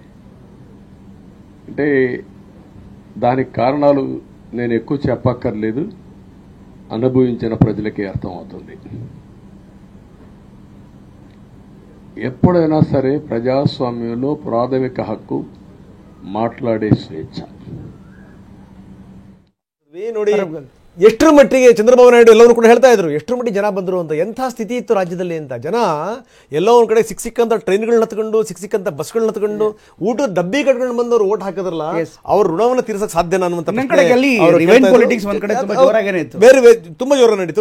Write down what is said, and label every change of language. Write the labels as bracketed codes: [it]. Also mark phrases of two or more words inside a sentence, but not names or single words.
[te] అంటే దానికి కారణాలు నేను ఎక్కువ చెప్పక్కర్లేదు, అనుభవించిన ప్రజలకే అర్థమవుతుంది. ఎప్పుడైనా సరే ప్రజాస్వామ్యంలో ప్రాథమిక హక్కు మాట్లాడే స్వేచ్ఛ. [kn] ನೋಡಿ, ಎಷ್ಟರ ಮಟ್ಟಿಗೆ ಚಂದ್ರಬಾಬು ನಾಯ್ಡು ಎಲ್ಲವನ್ನೂ ಕೂಡ ಹೇಳ್ತಾ ಇದ್ರು, ಎಷ್ಟರ ಮಟ್ಟಿಗೆ ಜನ ಬಂದರು ಅಂತ, ಎಂಥ ಸ್ಥಿತಿ ಇತ್ತು ರಾಜ್ಯದಲ್ಲಿ ಅಂತ. ಜನ ಎಲ್ಲೋ ಒಂದು ಕಡೆ ಸಿಕ್ಕಂತ ಟ್ರೈನ್ಗಳನ್ನ ಹತ್ಕೊಂಡು, ಸಿಕ್ಕಂತ ಬಸ್ಗಳನ್ನ ಹತ್ಕೊಂಡು, ಊಟದ ಡಬ್ಬಿ ಕಟ್ಕೊಂಡು ಬಂದವರು ಓಟ್ ಹಾಕಿದ್ರಲ್ಲ, ಅವ್ರ ಋಣವನ್ನು ತೀರ್ಸಕ್ ಸಾಧ್ಯನಾ ಅನ್ನುವಂತ ಬೇರೆ ತುಂಬಾ ಜೋರ ನಡೀತು.